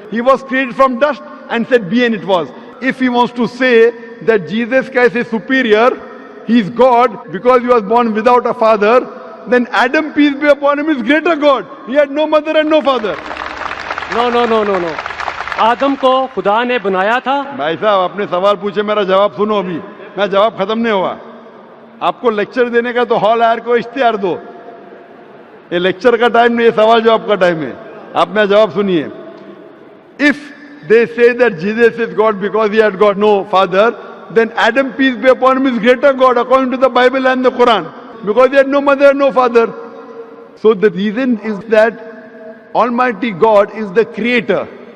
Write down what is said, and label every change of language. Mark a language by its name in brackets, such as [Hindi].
[English] He was created from dust and said, be, and it was. If he wants to say that Jesus Christ is superior, he is God because he was born without a father, then Adam, peace be upon him, is greater God. He had no mother and no father. No. [Urdu] آدم کو خدا نے بنایا تھا. بھائی صاحب آپ نے سوال پوچھے, میرا جواب سنو. ابھی میں جواب ختم نہیں ہوا. آپ کو لیکچر دینے کا تو ہال ہائر کو اشتہار دو. یہ لیکچر کا ٹائم نہیں, یہ سوال جواب کا ٹائم ہے. آپ میرا جواب سنیے. [English] If they say that Jesus is God because he had got no father, then Adam, peace be upon him, is greater God according to the Bible and the Quran because he had no mother and no father. So the reason is that Almighty God is the creator.